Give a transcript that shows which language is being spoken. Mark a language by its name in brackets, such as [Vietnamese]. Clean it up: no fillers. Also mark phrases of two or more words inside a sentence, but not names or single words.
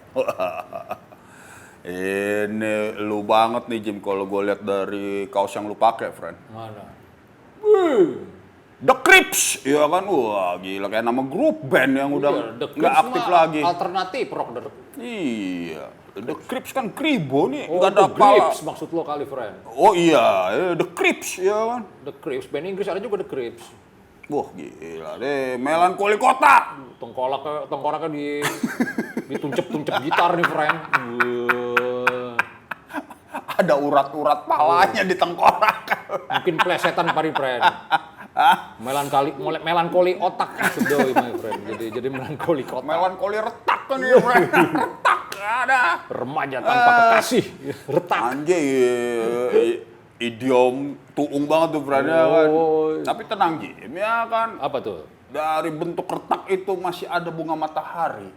[Indonesian] Ini lu banget nih, Jim, kalau gue lihat dari kaos yang lu pakai, friend. Mana? The Crips, iya kan? Wah, gila kayak nama grup band yang udah The nggak Crips aktif mah lagi. Alternatif rock. Iya, The Crips kan Kribo nih, Oh, nggak ada The apa. Crips maksud lo kali, friend. Oh iya, The Crips, iya kan? The Crips, band Inggris ada juga The Crips. Wah, gila deh, melankoli kota. Tengkoraknya dituncep-tuncep gitar nih, friend. Ada urat-urat palanya di tengkorak. Mungkin plesetan pari, friend. Melankoli otak maksud doi, [English] my friend. [Indonesian] Jadi melankoli otak. Melankoli retak kan ya, friend. Retak, ada. Remaja tanpa kekasih, retak. Anjay, idiom tuung banget tuh, friend. Ya kan? Tapi tenang, Jim, ya kan? Apa tuh? Dari bentuk retak itu masih ada bunga matahari.